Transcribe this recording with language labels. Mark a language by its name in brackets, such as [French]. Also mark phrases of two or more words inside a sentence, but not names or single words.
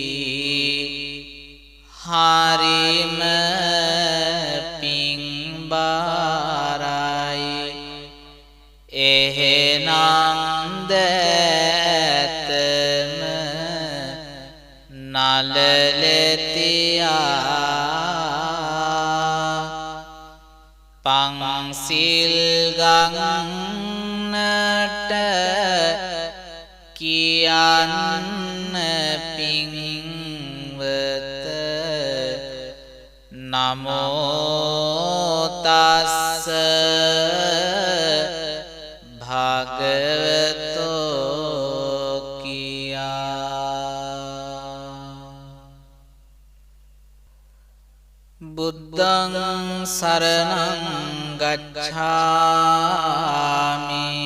[Sinhala] හරිම පිංබාරයි එහෙනම් දැතම නලලෙතියා පංසිල් ගන්නට කියන්න පිංවත [Pali] නමෝ තස්ස භගවතෝ කියා බුද්ධං සරණං ගච්ඡාමි